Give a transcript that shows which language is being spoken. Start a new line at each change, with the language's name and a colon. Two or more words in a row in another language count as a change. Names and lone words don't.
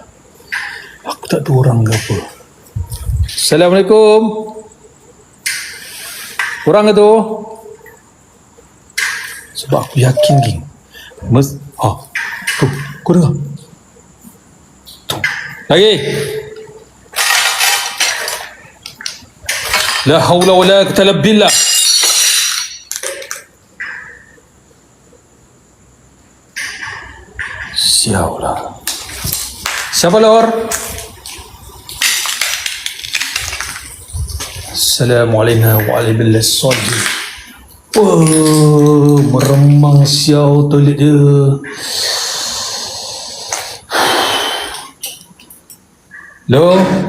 Malay: Aku tak tahu orang ke apa. Assalamualaikum. Orang ke tu? Sebab aku yakin geng. Tu, kau dengar? Tu. Lagi.
Arabic: لا حول ولا قوة إلا بالله.
Malay: Siaulah. Siapa lor?
Arabic: السلام عليكم ورحمة الله وبركاته.
Malay: Oh, meremang siau toilet dia. Hello?